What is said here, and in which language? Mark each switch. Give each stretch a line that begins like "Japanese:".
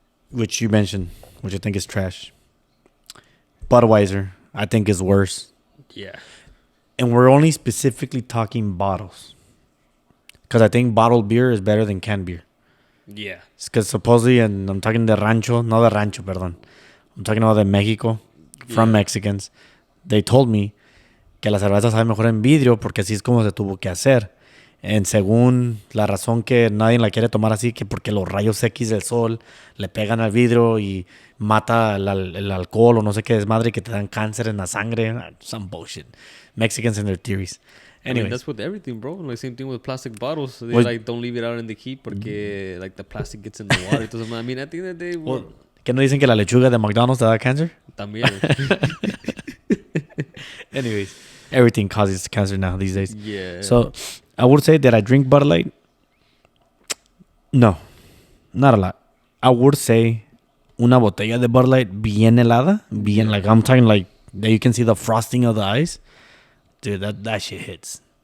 English: which you mentioned, which I think is trash. Budweiser, I think is worse. Yeah. And we're only specifically talking bottles. Because I think bottled beer is better than canned beer. Yeah. Because supposedly, and I'm talking
Spanish: de rancho, no de rancho, perdón.
English: I'm talking about
Spanish: de Mexico,
English: from Yeah. Mexicans. They told me
Spanish: que la cerveza sabe mejor en vidrio porque así es como se tuvo que hacer. En según la razón que nadie la quiere tomar así, que porque los rayos X del sol le pegan al vidrio y mata el alcohol o no sé qué desmadre que te dan cáncer en la sangre.
English: Some bullshit. Mexicans and their theories. I mean, Anyways, that's with everything, bro. Like same thing with plastic bottles. They Well- like don't leave it out in the heat porque like the plastic gets in the water. Entonces, I mean, at the end of the day,
Spanish: well, ¿que no dicen que la lechuga de McDonald's te da cáncer? también.
English: Anyways, everything causes cancer now these days. Yeah. So I would say that I drink Bud Light No, not a lot. I would say
Spanish: una botella de Bud Light bien helada, bien
English: Yeah. like I'm talking like that you can see the frosting of the ice. Dude, that shit hits.